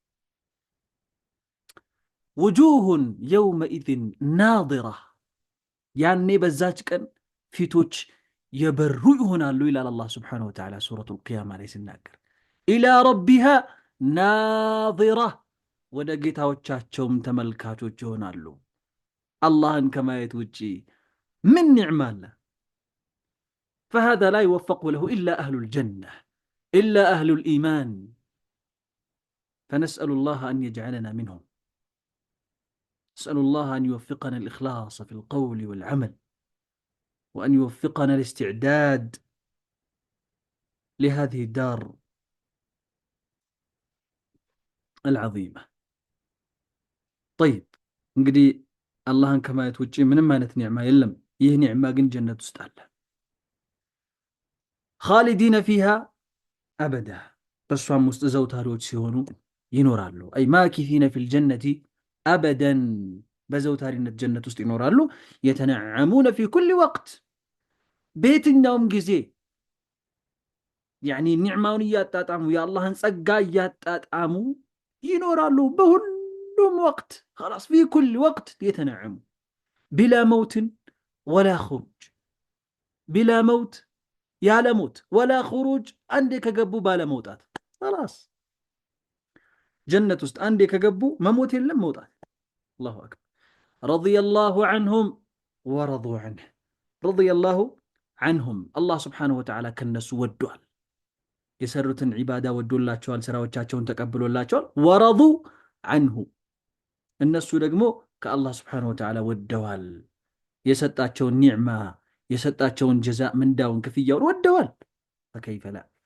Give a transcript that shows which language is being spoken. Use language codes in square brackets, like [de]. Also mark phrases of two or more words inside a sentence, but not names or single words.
[ar] وجوه يومئذ ناضرة፣ [am] ያኔ በዛች ቀን ፊቶች የበሩ ይሆናሉ ይላል [ar] الله سبحانه وتعالى [am] ሱረቱል ቂያማ ላይ ሲናገር። [ar] إلى ربها ناظرة፣ [am] ወደ ጌታዎቻቸውም ተመልካቾች ይሆናሉ። አላህን ከማየት ውጪ ምን ኒዕማ አለ? [ar] فهذا لا يوفق له إلا أهل الجنة إلا أهل الإيمان فنسأل الله أن يجعلنا منهم. نسأل الله أن يوفقنا الإخلاص في القول والعمل، وأن يوفقنا الاستعداد لهذه الدار العظيمة. [am] طيب እንግዲህ አላህን ከማየት ውጪ ምንም አይነት ኒዕማ የለም። ይህ ኒዕማ ግን ጀነት ውስጥ አለ። [ar] خالدين فيها أبدا፣ [am] በእሷም ውስጥ ዘውታሪዎች ሲሆኑ ይኖራሉ። [ar] أي ماكثين في الجنة أبدا፣ [am] በዘውታሪነት ጀነት ውስጥ ይኖራሉ። [ar] يتنعمون في كل وقت፣ [am] በየትኛውም ጊዜ ያኒ ኒዕማውን እያጣጣሙ የአላህን ጸጋ እያጣጣሙ ይኖራሉ። በሁሉም ወቅት [ar] خلاص في كل وقت يتنعم بلا موت ولا خروج، بلا موت [am] ያለ ሞት [ar] ولا خروج [am] አንዴ ከገቡ ባለ መውጣት خلاص። ጀነት ውስጥ አንዴ ከገቡ መሞት የለም መውጣት። [ar] الله أكبر። رضي الله عنهم ورضوا عنه، رضي الله عنهم الله سبحانه وتعالى [am] ከነሱ ወዷል። የሰሩትን ዒባዳ ወዶላቸዋል፣ ስራዎቻቸውን ተቀብሎላቸዋል። [ar] ورضوا عنه፣ [am] እነሱ ደግሞ ከአላህ ስብሓነሁ ወተዓላ ወደዋል። የሰጣቸውን ኒዕማ፣ የሰጣቸውን ጀዛ፣ ምንዳውን፣ ክፍያውን ወደዋል። [ar] فكيف لا።